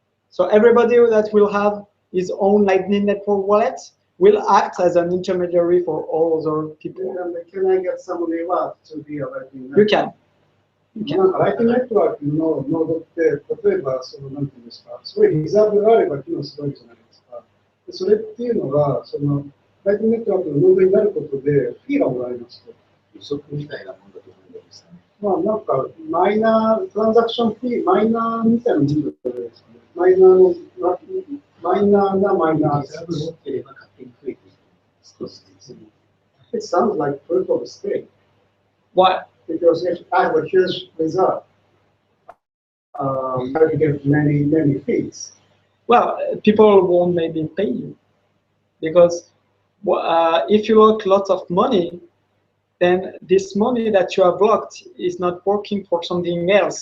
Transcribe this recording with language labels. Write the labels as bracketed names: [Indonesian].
[English] So everybody that will have his own Lightning Network wallet will act as an intermediary for all other people. Can I get some reward to be a Lightning Network? You can. [Japanese] ライトネットワークのノードって、例えば、なんていうんですか、すごいリザーブがあれば機能するわけじゃないですか。それっていうのが、ライトネットワークのノードになることで、フィーがもらえますと。利息みたいなもんだと思うんですかね。まあ、なんか、マイナー、トランザクションフィー、マイナーみたいなもんだと思うんですかね。マイナーなマイナー。リザーブ持ってれば勝手に増えていく。少しずつ。 [English] It sounds like proof of stake. What? Because if I have a huge reserve, I will get many fees. Well, people won't maybe pay you because if you lock lots of money, then this money that you have blocked is not working for something else.